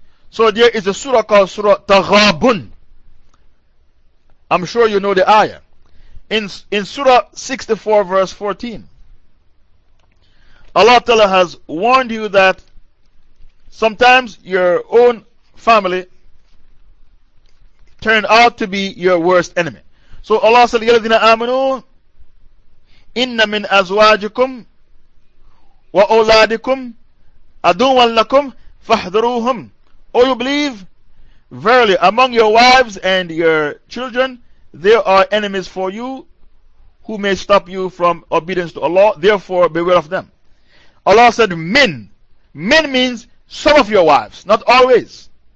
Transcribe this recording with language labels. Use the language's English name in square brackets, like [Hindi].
[English] So there is a surah called Surah Taghabun. I'm sure you know the ayah. In Surah 64 verse 14, Allah Ta'ala has warned you that sometimes your own family turn out to be your worst enemy. So Allah said, [Arabic] يَا الَّذِينَ آمَنُوا إِنَّ مِنْ أَزْوَاجِكُمْ وَأَوْلَادِكُمْ عَدُوًّا لَكُمْ فَاحْذَرُوهُمْ. [English] Oh, you believe? Verily, among your wives and your children, there are enemies for you who may stop you from obedience to Allah. Therefore, beware of them. Allah said, مِنْ. مِنْ means some of your wives, not always.